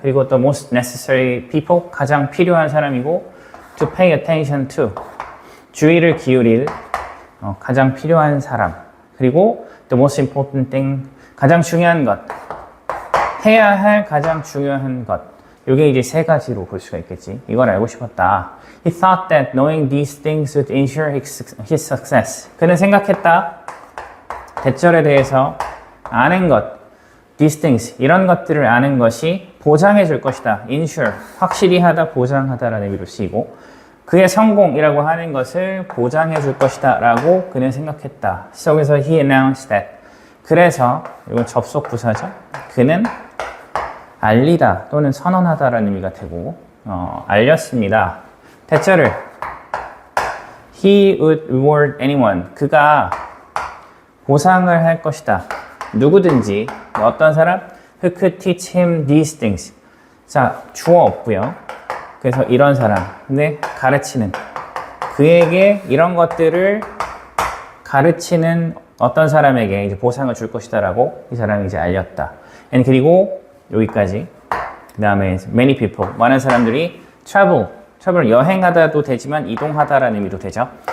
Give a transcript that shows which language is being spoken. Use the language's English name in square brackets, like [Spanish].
[Korean] 그리고 the most necessary people, 가장 필요한 사람이고, to pay attention to, 주의를 기울일 가장 필요한 사람. 그리고 the most important thing, 가장 중요한 것, 해야 할 가장 중요한 것. 이게 이제 세 가지로 볼 수가 있겠지. 이걸 알고 싶었다. [English] He thought that knowing these things would ensure his success. [Korean] 그는 생각했다. 대절에 대해서 아는 것, these things, 이런 것들을 아는 것이 보장해 줄 것이다. ensure, 확실히 하다, 보장하다라는 의미로 쓰이고, 그의 성공이라고 하는 것을 보장해 줄 것이다 라고 그는 생각했다. [English] 속에서 he announced that. [Korean] 그래서, 이건 접속 부사죠. 그는 알리다 또는 선언하다라는 의미가 되고, 알렸습니다. [English] 대절을 he would reward anyone. [Korean] 그가 보상을 할 것이다. 누구든지, 어떤 사람? [English] who could teach him these things. [Korean] 자, 주어 없고요. 그래서 이런 사람, 근데 가르치는, 그에게 이런 것들을 가르치는 어떤 사람에게 이제 보상을 줄 것이다라고 이 사람이 이제 알렸다. And 그리고 여기까지. 그 다음에 many people, 많은 사람들이 travel, 여행하다도 되지만 이동하다라는 의미도 되죠.